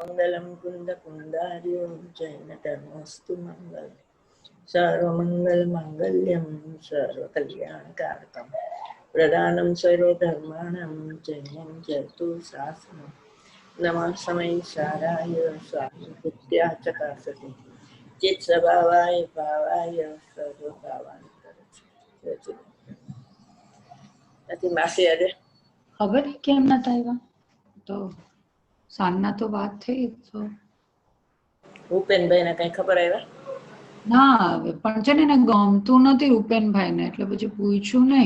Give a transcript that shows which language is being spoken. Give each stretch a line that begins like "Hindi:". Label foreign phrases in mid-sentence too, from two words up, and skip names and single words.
Sanskrit: मंगलम कुंद कुंदार्यो जैनतनोस्तु मंगल सर्वमंगल मांगल्यम सर्वकल्याणकारकम प्रदानं सर्वधर्माणां जयं जयतु शासनं नमः समय साराय स्वामित्या चकासते चित स्वभावाय भावाय सर्वभावांतरचे
Gujarati: નથી માસી આજે ખબર કેમ નતા આવ્યા તો સાંજના તો વાત થઈ તો ભૂપેનભાઈ ને કઈ ખબર આવ્યા ના આવે પણ છે ને એને ગમતું નથી રૂપેનભાઈ ને એટલે પછી પૂછ્યું નહીં.